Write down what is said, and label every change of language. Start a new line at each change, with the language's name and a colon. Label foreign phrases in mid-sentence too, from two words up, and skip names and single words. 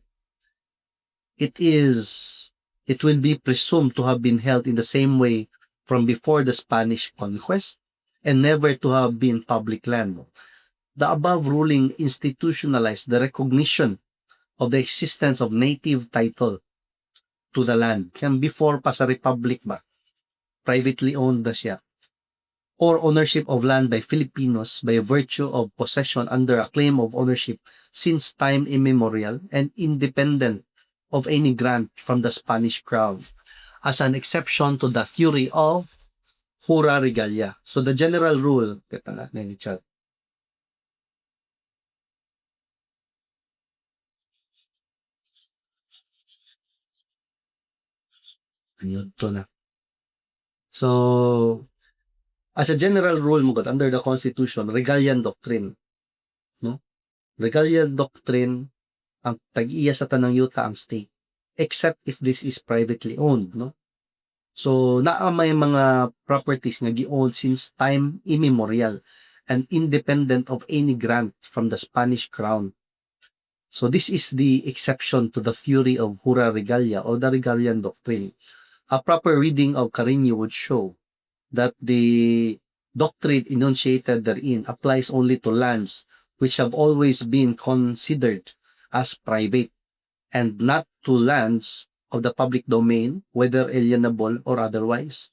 English: It will be presumed to have been held in the same way from before the Spanish conquest and never to have been public land. The above ruling institutionalized the recognition of the existence of native title to the land.
Cebuano: Kaya before pa sa republic ba,
English: privately owned
Cebuano: na siya.
English: Or ownership of land by Filipinos by virtue of possession under a claim of ownership since time immemorial and independent of any grant from the Spanish crown, as an exception to the theory of jura regalia. So the general rule,
Cebuano: kita na ni chat. Ayun to na.
English: So as a general rule mo under the Constitution, Regalian doctrine, no?
Cebuano: Regalian doctrine ang tag-iya sa tanang yuta ang state,
English: except if this is privately owned,
Cebuano: no?
English: So
Cebuano: naa may mga
English: properties
Cebuano: nga gi-owned
English: since time immemorial and independent of any grant from the Spanish crown. So this is the exception to the theory of jura regalia or the Regalian doctrine. A proper reading of Carino would show that the doctrine enunciated therein applies only to lands which have always been considered as private and not to lands of the public domain, whether alienable or otherwise.